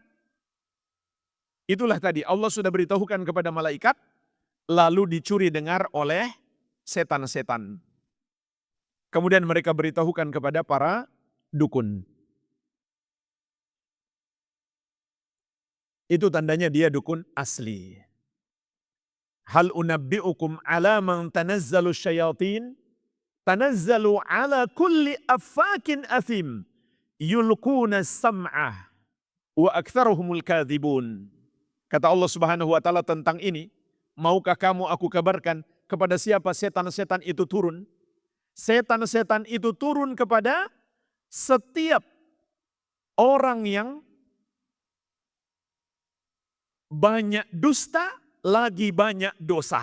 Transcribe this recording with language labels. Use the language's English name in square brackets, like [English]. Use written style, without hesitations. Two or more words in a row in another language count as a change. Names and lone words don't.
[Indonesian] Itulah tadi, Allah sudah beritahukan kepada malaikat, lalu dicuri dengar oleh setan-setan. Kemudian mereka beritahukan kepada para dukun. Itu tandanya dia dukun asli. [Arabic] هل أنبئكم على من تنزل الشياطين تنزل على كل أفاك أثيم يلقون السمع وأكثرهم كاذبون. [Indonesian] Kata Allah [Arabic] سبحانه وتعالى [Indonesian] tentang ini, maukah kamu aku kabarkan kepada siapa setan-setan itu turun? Setan-setan itu turun kepada setiap orang yang banyak dusta, lagi banyak dosa.